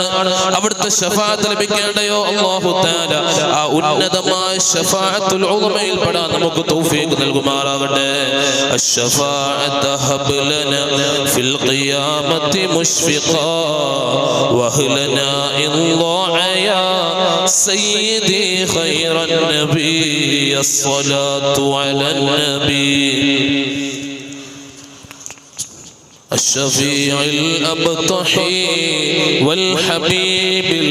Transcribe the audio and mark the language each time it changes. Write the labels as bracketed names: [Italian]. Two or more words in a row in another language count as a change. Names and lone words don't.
[Malayalam] അവിടുത്തെ ശഫാഅത്ത് ലഭിക്കേണ്ടയോ അല്ലാഹു തആല ആ ഉന്നതമായ ശഫാഅത്തുൽ ഉളമയിൽ പെടാൻ നമുക്ക് തൗഫീഖ് നൽകുമാറാകട്ടെ. [Arabic] الشفاعة هب لنا في القيامة مشفقا وأهلنا يا سيدي خير النبي الصلاة على النبي الشفيع الأبطحي والحبيب